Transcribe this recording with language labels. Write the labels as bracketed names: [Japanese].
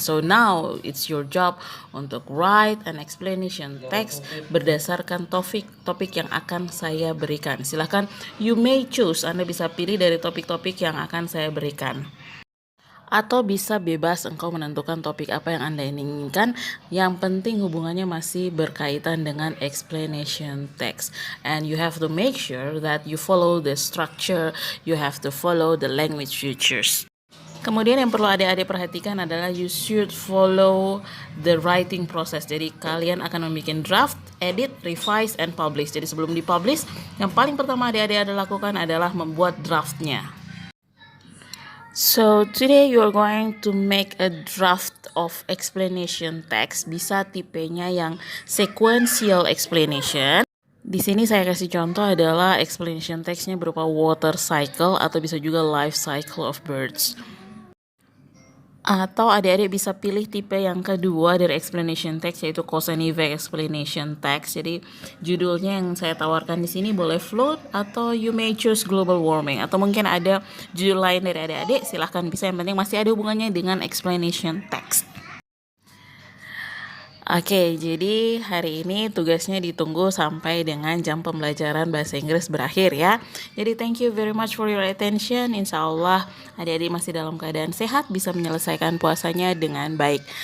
[English] So now it's your job untuk write an explanation text [Indonesian] berdasarkan topik yang akan saya berikan. Silakan, [English] you may choose, [Indonesian] Anda bisa pilih dari topik-topik yang akan saya berikan. Atau bisa bebas engkau menentukan topik apa yang Anda inginkan. Yang penting hubungannya masih berkaitan dengan explanation text. [English] And you have to make sure that you follow the structure, you have to follow the language features. [Indonesian] Kemudian yang perlu adik-adik perhatikan adalah [English] you should follow the writing process. [Indonesian] Jadi kalian akan membuat draft, [English] edit, revise, and publish. [Indonesian] Jadi sebelum dipublish, yang paling pertama adik-adik lakukan adalah membuat draftnya. [English] So today you are going to make a draft of explanation text. [Indonesian] Bisa tipenya yang sequential explanation. Di sini saya kasih contoh adalah explanation textnya berupa water cycle atau bisa juga life cycle of birds. Atau adik-adik bisa pilih tipe yang kedua dari explanation text yaitu cause and effect explanation text. Jadi judulnya yang saya tawarkan di sini boleh float atau [English] you may choose global warming [Indonesian] atau mungkin ada judul lain dari adik-adik, silahkan bisa, yang penting masih ada hubungannya dengan explanation text. Oke, jadi hari ini tugasnya ditunggu sampai dengan jam pembelajaran bahasa Inggris berakhir ya. [English] Jadi thank you very much for your attention. [Indonesian] Insya Allah adik-adik masih dalam keadaan sehat, bisa menyelesaikan puasanya dengan baik.